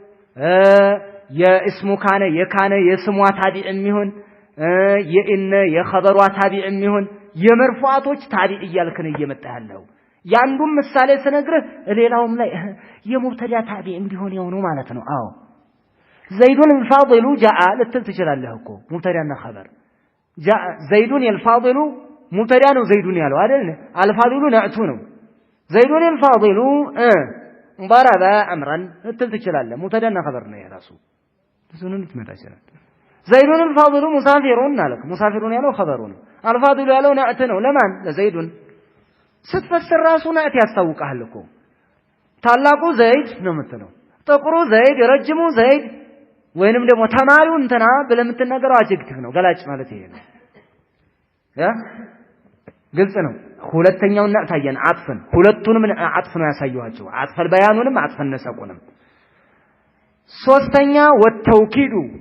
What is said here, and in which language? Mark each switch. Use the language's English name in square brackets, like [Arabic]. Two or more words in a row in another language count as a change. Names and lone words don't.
[Amharic] የእስሙ ካነ የካነ የስሟ ታቢዕም ይሁን የኢነ የኸበሯ ታቢዕም ይሁን የመርፉዓቶች ታቢዕ እያልከን እየመጣ ያለው ያንዱም ምሳሌ ስነግርህ ሌላውም ላይ የሙብተዳ ታቢዕ እንዲሆን ያው ነው ማለት ነው። አዎ [Arabic] زيدٌ الفاضل جاء [Amharic] ልትል ትችላለህ እኮ ሙብተዳና ኸበር [Arabic] زيدٌ الفاضل [Amharic] ሙብተዳ ነው ዘይዱን ያለው አይደል? አልፋዲሉ ነዕቱ ነው። [Arabic] زيدٌ الفاضل ضرب امرأ [Amharic] ልትል ትችላለህ። ሙብተዳና ኸበር ነው የራሱ ብዙን ልትመጣ ይችላል። [Arabic] زيدٌ الفاضل مسافرٌ [Amharic] አለክ ሙሳፊሩን ያለው ኸበሩ ነው። አልፋዲሉ ያለው ነዕት ነው ለማን? ለዘይዱን ስትፈስር ራሱ ነዕት ያስታውቃል እኮ ታላቁ ዘይድ ነው የምትለው ጥቁሩ ዘይድ ረጅሙ ዘይድ ወይንም ደግሞ ተማሪው እንትና ብለህ የምትናገረው አጀክቲቭ ነው ገላጭ ማለት ይሄ ነው ያ ግልጽ ነው። ሁለተኛው ነዕታየን አጥፈን ሁለቱንም አጥፍ ነው ያሳየዋቸው አጥፈል በያኑንም አጥፈን ነሰቁንም። ሶስተኛ ወተውኪዱ